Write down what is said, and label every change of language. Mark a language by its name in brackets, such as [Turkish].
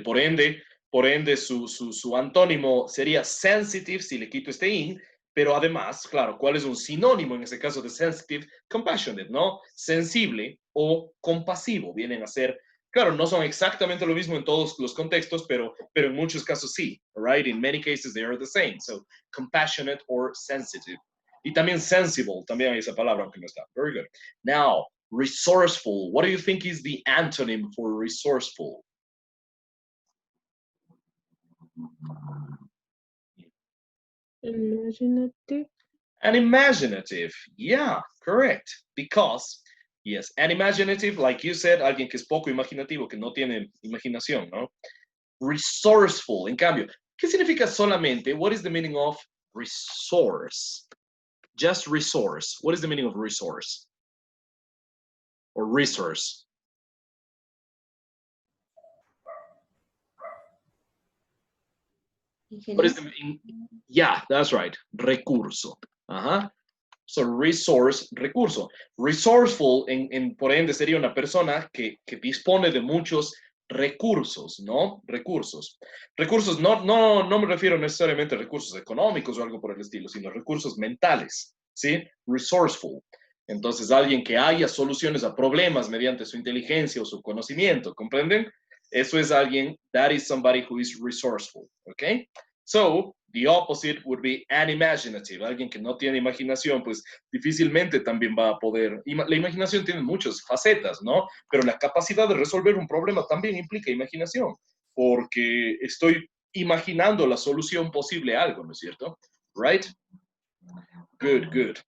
[Spanish] Por ende su antónimo sería sensitive si le quito este in, pero además, claro, ¿cuál es un sinónimo en ese caso de sensitive? Compassionate, ¿no? Sensible o compasivo vienen a ser, claro, no son exactamente lo mismo en todos los contextos, pero en muchos casos sí, right? [English] In many cases they are the same. So, compassionate or sensitive. [Spanish] Y también sensible, también hay esa palabra, aunque no está. [English] Very good. Now, resourceful. What do you think is the antonym for resourceful? Imaginative. And imaginative. Yeah, correct. Because, yes, and imaginative, like you said, [Spanish] alguien que es poco imaginativo, que no tiene imaginación, ¿no? Resourceful, en cambio, ¿qué significa solamente? [English] What is the meaning of resource? Just resource. What is the meaning of resource? Or resource? What is the meaning? Yeah, that's right. Recurso. So resource, recurso. [Spanish] Resourceful, por ende, sería una persona que dispone de muchos recursos, ¿no? Recursos. Recursos, no me refiero necesariamente a recursos económicos o algo por el estilo, sino recursos mentales, ¿sí? Resourceful. Entonces, alguien que haya soluciones a problemas mediante su inteligencia o su conocimiento, ¿comprenden? Eso es alguien, [English] that is somebody who is resourceful, ¿ok? So, the opposite would be unimaginative. [Spanish] Alguien que no tiene imaginación, pues difícilmente también va a poder. La imaginación tiene muchas facetas, ¿no? Pero la capacidad de resolver un problema también implica imaginación, porque estoy imaginando la solución posible a algo, ¿no es cierto? [English] Right? Good.